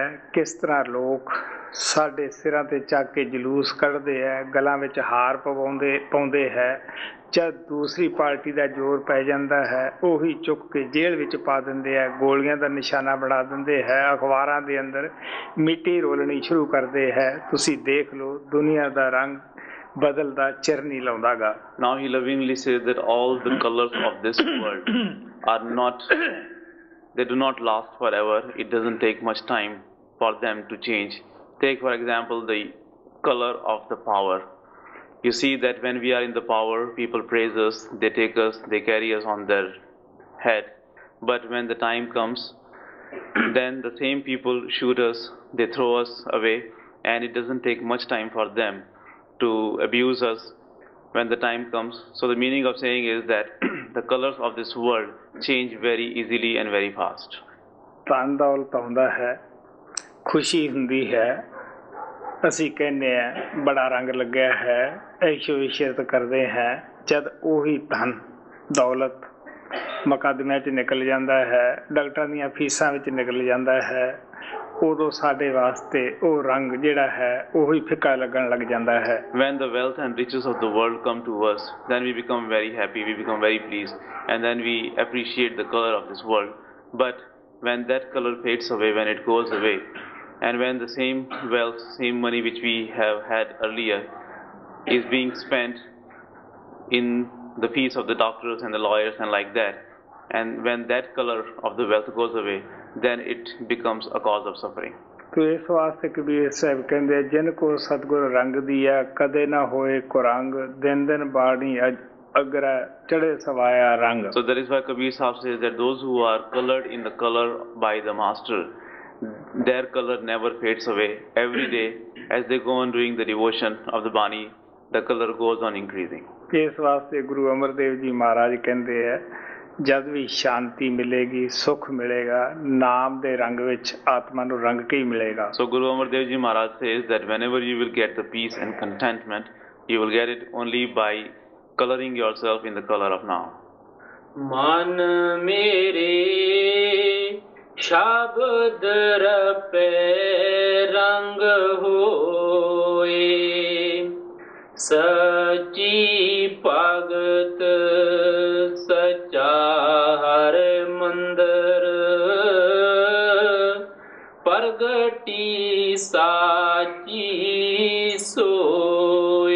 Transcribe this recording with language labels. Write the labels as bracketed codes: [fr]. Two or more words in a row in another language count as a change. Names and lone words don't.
[pa] ਕਿਸ ਤਰ੍ਹਾਂ ਲੋਕ ਸਾਡੇ ਸਿਰਾਂ ਤੇ ਚੱਕ ਕੇ ਜਲੂਸ ਕੱਢਦੇ ਹੈ, ਗਲਾਂ ਵਿੱਚ ਹਾਰ ਪਾਉਂਦੇ ਹੈ। ਜਦ ਦੂਸਰੀ ਪਾਰਟੀ ਦਾ ਜ਼ੋਰ ਪੈ ਜਾਂਦਾ ਹੈ ਉਹੀ ਚੁੱਕ ਕੇ ਜੇਲ੍ਹ ਵਿੱਚ ਪਾ ਦਿੰਦੇ ਹੈ, ਗੋਲੀਆਂ ਦਾ ਨਿਸ਼ਾਨਾ ਬਣਾ ਦਿੰਦੇ ਹੈ, ਅਖਬਾਰਾਂ ਦੇ ਅੰਦਰ ਮਿੱਟੀ ਰੋਲਣੀ ਸ਼ੁਰੂ ਕਰਦੇ ਹੈ। ਤੁਸੀਂ ਦੇਖ ਲਓ ਦੁਨੀਆ ਦਾ ਰੰਗ ਬਦਲਦਾ ਚਿਰ ਨਹੀਂ ਲਾਉਂਦਾਗਾ। [en] Now he lovingly says that all the colors of this world are not, they do not last forever. It doesn't take much time for them to change. Take for example the color of the power. You see that when we are in the power, people praise us, they take us, they carry us on their head. But when the time comes, then the same people shoot us, they throw us away, and it doesn't take much time for them to abuse us when the time comes. So the meaning of saying is that the colors of this world change very easily and very fast. [pa] ਧਨ ਦੌਲਤ ਆਉਂਦਾ ਹੈ, ਖੁਸ਼ੀ ਹੁੰਦੀ ਹੈ, ਅਸੀਂ ਕਹਿੰਦੇ ਹਾਂ ਬੜਾ ਰੰਗ ਲੱਗਿਆ ਹੈ, ਐਸ਼ੋ ਇਸ਼ਰਤ ਕਰਦੇ ਹਾਂ। ਜਦ ਉਹੀ ਧਨ ਦੌਲਤ ਮੁਕੱਦਮਿਆਂ 'ਚ ਨਿਕਲ ਜਾਂਦਾ ਹੈ, ਡਾਕਟਰਾਂ ਦੀਆਂ ਫੀਸਾਂ ਵਿੱਚ ਨਿਕਲ ਜਾਂਦਾ ਹੈ, ਉਦੋਂ ਸਾਡੇ ਵਾਸਤੇ ਉਹ ਰੰਗ ਜਿਹੜਾ ਹੈ ਉਹੀ ਫਿੱਕਾ ਲੱਗਣ ਲੱਗ ਜਾਂਦਾ ਹੈ। [en] When the wealth and riches of the world come to us, then we become very happy, we become very pleased, and then we appreciate the color of this world. But when that color fades away, when it goes away, and when the same wealth, same money which we have had earlier is being spent in the fees of the doctors and the lawyers and like that, and when that color of the wealth goes away, then it becomes a cause of suffering. [pa] ਤੋ ਇਸ ਵਾਸਤੇ ਕਬੀਰ ਸਾਹਬ ਕਹਤੇ ਜਿਨ ਕੋ ਸਤਗੁਰ ਰੰਗ ਦਿਯਾ ਕਦੇ ਨਾ ਹੋਏ ਕੁਰੰਗ ਦਿਨ ਦਿਨ ਬਾਣੀ ਅਗਰ ਚੜੇ ਸਵਾਇਆ ਰੰਗ। [en] So that is why Kabir Sahib says that those who are colored in the color by the master, their color never fades away. Every day as they go on doing the devotion of the Bani, the color goes on increasing. [pa] ਇਸ ਵਾਸਤੇ ਗੁਰੂ ਅਮਰਦੇਵ ਜੀ ਮਹਾਰਾਜ ਕਹਿੰਦੇ ਹੈ ਜਦ ਵੀ ਸ਼ਾਂਤੀ ਮਿਲੇਗੀ, ਸੁਖ ਮਿਲੇਗਾ, ਨਾਮ ਦੇ ਰੰਗ ਵਿੱਚ ਆਤਮਾ ਨੂੰ ਰੰਗ ਕੇ ਹੀ ਮਿਲੇਗਾ। [en] So Guru Amar Dev Ji Maharaj says that whenever you will get the peace and contentment, you will get it only by coloring yourself in the color of now. [pa] ਮਨ ਮੇਰੇ ਸ਼ਬਦ ਰਪੇ ਰੰਗ ਹੋਏ, ਸੱਚੀ ਭਗਤ ਸੱਚਾ ਹਰ ਮੰਦਰ, ਪ੍ਰਗਟੀ ਸਾਚੀ ਸੋਏ।